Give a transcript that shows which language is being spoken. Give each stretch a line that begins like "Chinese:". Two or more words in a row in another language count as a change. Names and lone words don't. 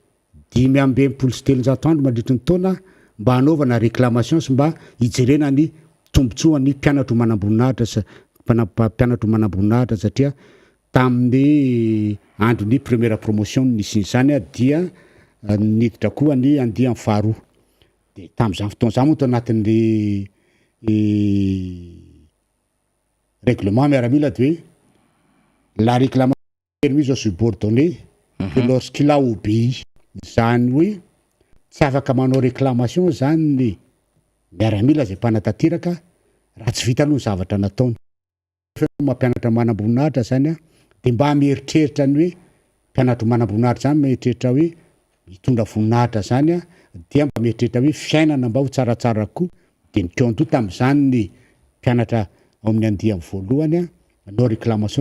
Malagasy: 523 andro mandritry ny taona mba hanaovana réclamation sy mba hijerena ny tombotsoan'ny mpianatro manam-boninahitra mpianatro manam-boninahitra satria tamin'ny andron'ny
French: première promotion
Malagasy: nisy zany dia niditra koa ny andiany faharoa de tamin'izany fotoana zany moa tao anatin'ny règlement miaramila de hoe
French: la réclamation permise aux subordonnés que lorsqu'il a obéi
Malagasy: zany hoe tsy afaka manao réclamation zany ny miaramila zay mpanatanteraka raha tsy vita aloha ny zavatra nataony mampianatra manam-boninahitra zany a de mba mieritreritra ny hoe mpianatra manam-boninahitra zany mieritreritra hoe hitondra voninahitra zany a dia mba mieritreritra hoe fiainana mba ho tsaratsara koa de nykeo tam'izany ny mpianatra ao amin'ny andiany voalohany a nanao réclamation